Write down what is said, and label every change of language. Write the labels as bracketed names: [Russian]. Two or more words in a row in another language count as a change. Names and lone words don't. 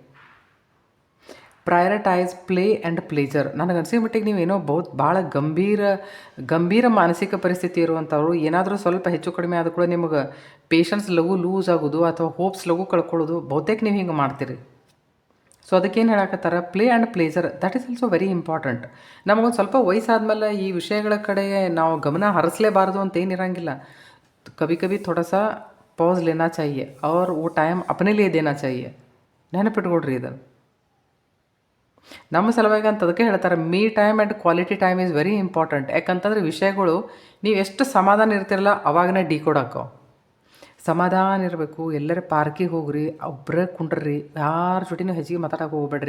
[English] prioritize play and pleasure. [Kannada] ನನಗನ್ಸಿ ಮಟ್ಟಿಗೆ ನೀವೇನೋ ಭಾಳ ಗಂಭೀರ ಮಾನಸಿಕ ಪರಿಸ್ಥಿತಿ ಇರುವಂಥವ್ರು. ಏನಾದರೂ ಸ್ವಲ್ಪ ಹೆಚ್ಚು ಕಡಿಮೆ ಆದ ಕೂಡ ನಿಮಗೆ [English] patience lose [Kannada] ಆಗೋದು ಅಥವಾ ಹೋಪ್ಸ್ ಕಳ್ಕೊಳ್ಳೋದು ಬಹುತೇಕ ನೀವು ಹಿಂಗೆ ಮಾಡ್ತೀರಿ. ಸೊ ಅದಕ್ಕೇನು ಹೇಳಕತ್ತಾರ, [English] play and pleasure, that is also very important. [Kannada] ನಮಗೊಂದು ಸ್ವಲ್ಪ ವಯಸ್ಸಾದ್ಮೇಲೆ ಈ ವಿಷಯಗಳ ಕಡೆ ನಾವು ಗಮನ ಹರಿಸಲೇಬಾರ್ದು ಅಂತ ಏನಿರಂಗಿಲ್ಲ. [Hindi] ಕभी ಥೋड़ा सा पॉज लेना चाहिए और वो टाइम अपने लिए देना चाहिए. [Kannada] ನೆನಪಿಟ್ಕೊಡ್ರಿ ಇದನ್ನು. ನಮ್ಮ ಸಲುವಾಗಿ ಅಂತ ಅದಕ್ಕೆ ಹೇಳ್ತಾರೆ, [English] me time and quality time is very important. [Kannada] ಯಾಕಂತಂದ್ರೆ ವಿಷಯಗಳು ನೀವು ಎಷ್ಟು ಸಮಾಧಾನ ಇರ್ತಿರಲ್ಲ ಅವಾಗನೇ ಡಿಕೋಡ್ ಹಾಕೋ. ಸಮಾಧಾನ ಇರಬೇಕು. ಎಲ್ಲರ ಪಾರ್ಕಿಗೆ ಹೋಗ್ರಿ, ಒಬ್ಬರೇ ಕುಂಡ್ರಿ, ಯಾರ ಜೊತೆನೂ ಹೆಚ್ಚಿಗೆ ಮಾತಾಡೋಕೆ ಹೋಗ್ಬೇಡ್ರಿ.